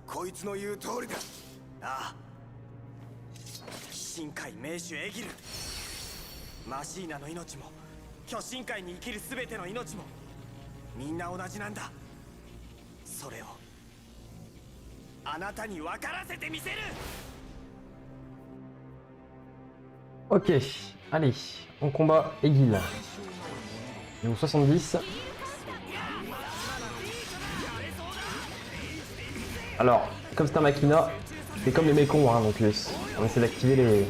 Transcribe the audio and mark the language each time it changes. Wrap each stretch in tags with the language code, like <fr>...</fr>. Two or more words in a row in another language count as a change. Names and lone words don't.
<ja>ああ、 神界名手エギル、マシーナの命も巨神界に生きる全ての命もみんな同じなんだ。それをあなたに分からせてみせる。</ja> <fr>Ok, allez, on combat Egil. Niveau 70. Alors, comme c'est un Machina, c'est comme les mécons, hein, donc on essaie d'activer les...</fr>